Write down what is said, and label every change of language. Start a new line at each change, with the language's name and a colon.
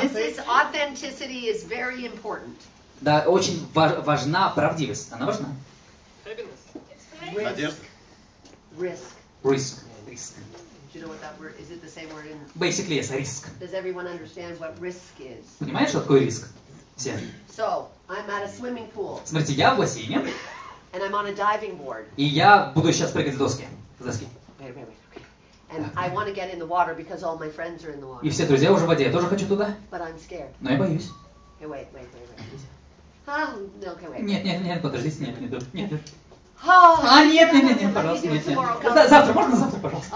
English: This is authenticity is very important.
Russian: Да, очень важна правдивость. Она важна.
English: Risk. Risk. Risk. Do you know what that word is? It the same word in? Basically, yes, риск. Does everyone understand what risk is?
Russian: Понимаешь, что такое риск? Все.
English: So I'm at a swimming pool
Russian: Смотрите, я в бассейне,
English: and I'm on a diving board.
Russian: и я буду сейчас прыгать с доски. С доски.
English: Wait. Okay. And I want to get in the water because all my friends are in the water.
Russian: И все друзья уже в воде. Я тоже хочу туда,
English: But I'm scared.
Russian: но я боюсь.
English: Okay, wait. Okay, wait.
Russian: Нет, подождите, нет.
English: Oh,
Russian: Нет,
English: let me
Russian: пожалуйста,
English: do it
Russian: нет.
English: tomorrow. Come.
Russian: Завтра, можно завтра, пожалуйста?